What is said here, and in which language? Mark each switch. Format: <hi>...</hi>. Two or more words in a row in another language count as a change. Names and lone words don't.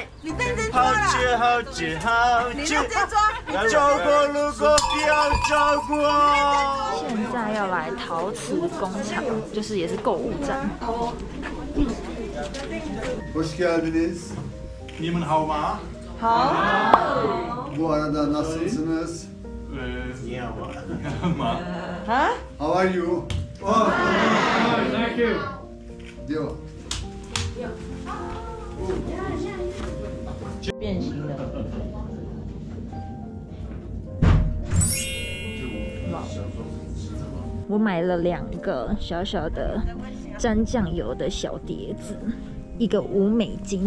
<zh>你认真抓了。好吃。你认真抓。照过路过不要照过。现在要来陶瓷工厂，就是也是购物站。</zh> <tr>Hoş geldiniz.</tr> <zh>你们好吗？好。</zh> <tr>Bu arada nasılsınız?</tr> <zh>你好吗？</zh> <en>How are you? Thank you.</en> <tr>Devam.</tr> <zh>变形的。我买了2个小小的沾酱油的小碟子，一个5美金。</zh>